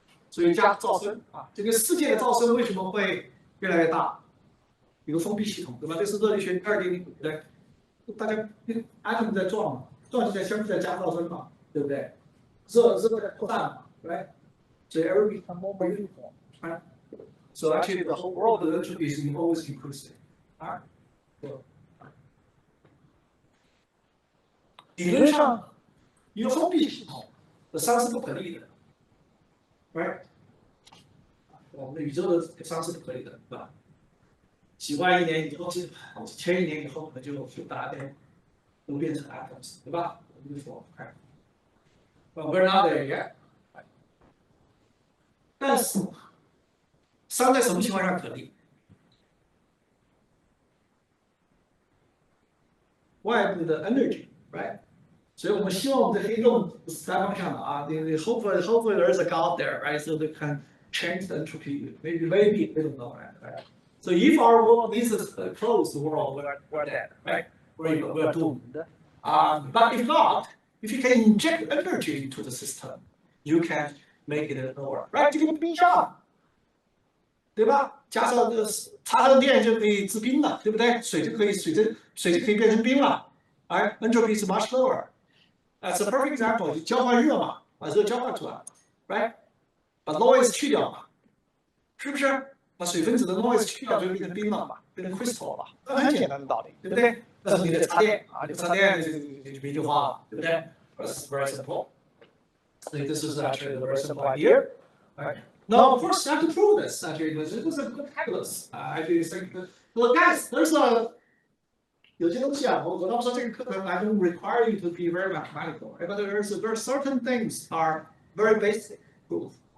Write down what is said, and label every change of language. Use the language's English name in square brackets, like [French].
[Chinese] 所以加噪声啊，这个世界的噪声为什么会越来越大？有个封闭系统，对吧？这是热力学2.0，对，大家atom 在撞嘛，撞击在相互在加噪声嘛，对不对？热在扩散嘛，对。 [English] So every become more uniform, right? So actually the whole world of entropy is always increasing. Alright. [Chinese] 理论上，一个封闭系统的熵是不可逆的。 [English] Right？ [Chinese] 我们的宇宙的熵是不可以的，对吧？几万亿年以后，几千亿年以后，可能就大家都变成 atoms， 对吧？我们就说，看 [English] ，But we're not there yet。 [Chinese] 但是，熵在什么情况下可逆？外部的 energy，right？ 所以我们希望我们的黑洞不是单方向的啊。 [English] Hopefully there's a God there, right? So they can change the entropy. Maybe they don't know, right? So if our world is a closed world, we're dead, right? We're doomed. But if not, if you can inject energy into the system, you can make it lower, right? [Chinese] 就跟冰箱，对吧？加上这个插上电就可以制冰了，对不对？水就可以变成冰了，而 [English] entropy is much lower. That's a perfect example. [Chinese] 就交换热嘛，把热交换出来 ，right？ 把 noise 去掉嘛，是不是？把水分子的 noise 去掉，就变成冰了嘛，变成 crystal 了，这很简单的道理，对不对？但是你得插电啊，你插电就冰就化了，对不对 ？ [English] That's very simple. So this is actually a very simple idea. Right? Now, of course, you have to prove this. Actually, this is a good calculus. I think, well, guys, there's a [Chinese] 有些东西啊，我倒不说这个课程 [English] I don't require you to be very mathematical, right? But there's certain things are very basic proof.